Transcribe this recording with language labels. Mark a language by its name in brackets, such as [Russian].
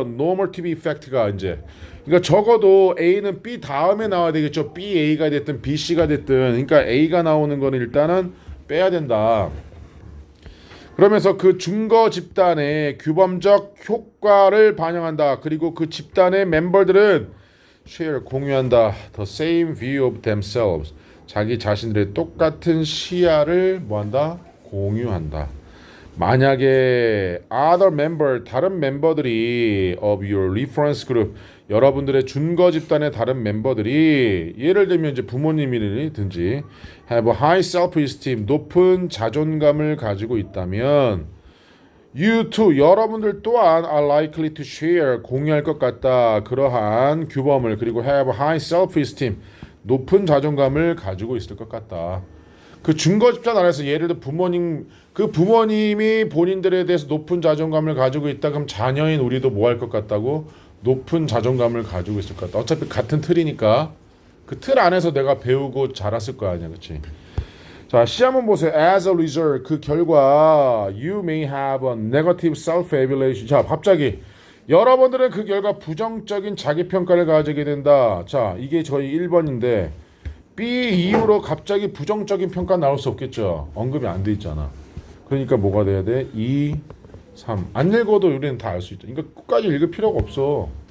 [Korean] normative effect가 이제. 그러니까 적어도 A는 B 다음에 나와야 되겠죠. B, A가 됐든 B, C가 됐든. 그러니까 A가 나오는 거는 일단은 빼야 된다. 그러면서 그 증거 집단의 규범적 효과를 반영한다. 그리고 그 집단의 멤버들은 share 공유한다. [English] The same view of themselves. [Korean] 자기 자신들의 똑같은 시야를 뭐한다? 공유한다. 만약에 other member 다른 멤버들이 [English] of your reference group [Korean] 여러분들의 준거 집단의 다른 멤버들이 예를 들면 이제 부모님이든지 [English] have a high self-esteem [Korean] 높은 자존감을 가지고 있다면 you too 여러분들 또한 [English] are likely to share [Korean] 공유할 것 같다. 그러한 규범을 그리고 [English] have a high self-esteem [Korean] 높은 자존감을 가지고 있을 것 같다. 그 준거 집단 안에서 예를 들어 부모님 그 부모님이 본인들에 대해서 높은 자존감을 가지고 있다 그럼 자녀인 우리도 뭐 할 것 같다고? 높은 자존감을 가지고 있을 것 같다. 어차피 같은 틀이니까 그 틀 안에서 내가 배우고 자랐을 거 아니야, 그렇지? 자, C 한번 보세요. [English] As a result, [Korean] 그 결과 [English] you may have a negative self-evaluation. [Korean] 자, 갑자기 여러분들은 그 결과 부정적인 자기평가를 가지게 된다. 자, 이게 저희 1번인데 B 이후로 갑자기 부정적인 평가 나올 수 없겠죠. 언급이 안 돼 있잖아. 그러니까 뭐가 돼야 돼? 2, 3. 안 읽어도 우리는 다 알 수 있다. 그러니까 끝까지 읽을 필요가 없어.